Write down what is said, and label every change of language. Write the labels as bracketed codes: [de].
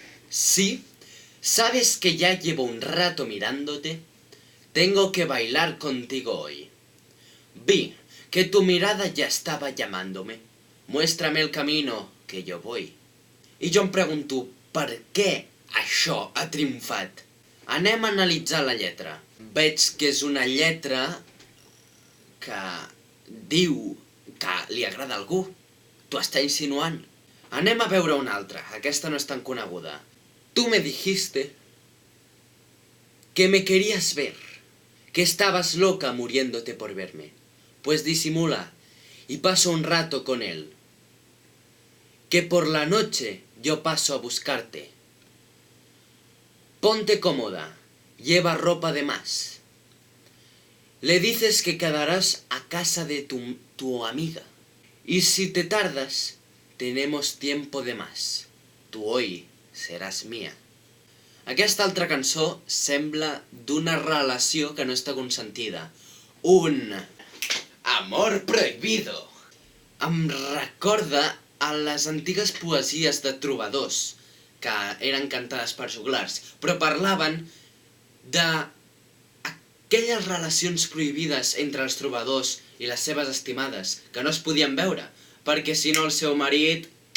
[es] Sí, ¿sabes que ya llevo un rato mirándote? Tengo que bailar contigo hoy. Vi que tu mirada ya estaba llamándome. Muéstrame el camino que yo voy. [ca] I jo em pregunto, per què això ha triomfat? Anem a analitzar la lletra. Veig que és una lletra que diu que li agrada a algú. T'ho està insinuant. Anem a veure una altra. Aquesta no és tan coneguda. [es] Tú me dijiste que me querías ver, que estabas loca muriéndote por verme. Pues disimula y paso un rato con él. Que por la noche yo paso a buscarte. Ponte cómoda, lleva ropa de más. Le dices que quedarás a casa de tu amiga. Y si te tardas, tenemos tiempo de más. Tú hoy seràs mia. [ca] Aquesta altra cançó sembla d'una relació que no està consentida. [es] Un amor prohibido. [ca] Em recorda a les antigues poesies de trobadors, que eren cantades per joglars, però parlaven d'aquelles relacions prohibides entre els trobadors i les seves estimades, que no es podien veure, perquè si no el seu marit...